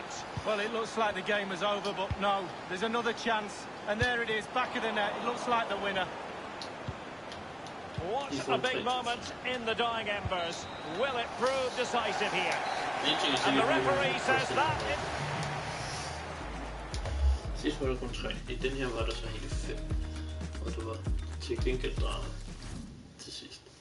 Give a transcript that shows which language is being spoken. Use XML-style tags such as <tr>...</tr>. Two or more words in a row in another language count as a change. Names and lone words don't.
<en>Well, it looks like the game is over, but no. There's another chance, and there it is, back of the net. It looks like the winner. What a big moment in the dying embers. Will it prove decisive here? And the referee says that...</en> <da>Sidst var der kun 3. I den her var der så hele 5. Og det var til gengæld drama til sidst.</da>